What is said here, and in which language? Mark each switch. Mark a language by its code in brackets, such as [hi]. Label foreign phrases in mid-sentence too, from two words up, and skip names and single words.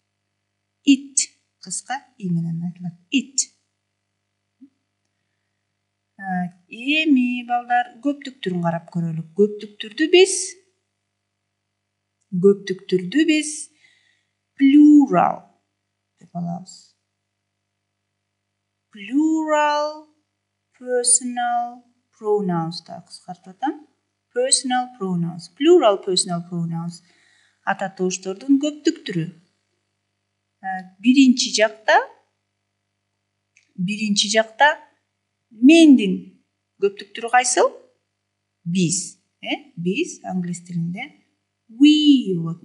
[ky] Кыска и менен айтылат. It. Эми балдар көптүк түрүн карап көрөлүк. Көптүк түрдү биз plural деп алабыз. [en] Plural personal pronouns [ky] да кыскартып атам. [en] Personal pronouns. Plural personal pronouns. [ky] Ататоочтордун көптүк түрү. Биринчи жакта мендин көптүк түрү кайсыл? Биз. Биз англис тилинде we болот.